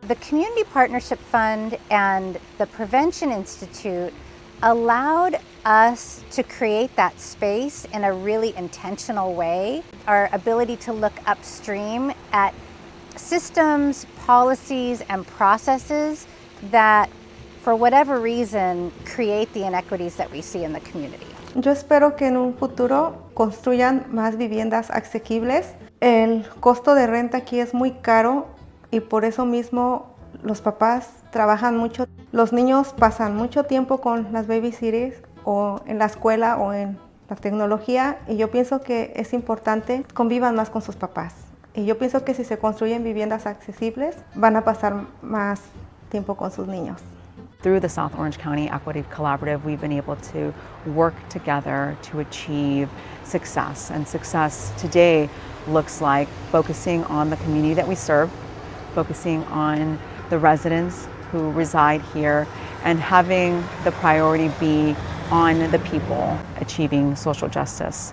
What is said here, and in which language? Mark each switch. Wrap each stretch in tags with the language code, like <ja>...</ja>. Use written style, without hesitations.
<en>The Community Partnership Fund and the Prevention Institute allowed us to create that space in a really intentional way. Our ability to look upstream at systems, policies, and processes that, for whatever reason, create the inequities that we see in the community.</en> <es>Yo espero que en un futuro construyan más viviendas asequibles. El costo de renta aquí es muy caro y por eso mismo los papás trabajan mucho. Los niños pasan mucho tiempo con las babysitters o en la escuela o en la tecnología, y yo pienso que es importante que convivan más con sus papás. Y yo pienso que si se construyen viviendas accesibles, van a pasar más tiempo con sus niños.</es> <en>Through the South Orange County Equity Collaborative, we've been able to work together to achieve success. And success today looks like focusing on the community that we serve, focusing on the residents who reside here, and having the priority be on the people achieving social justice.</en>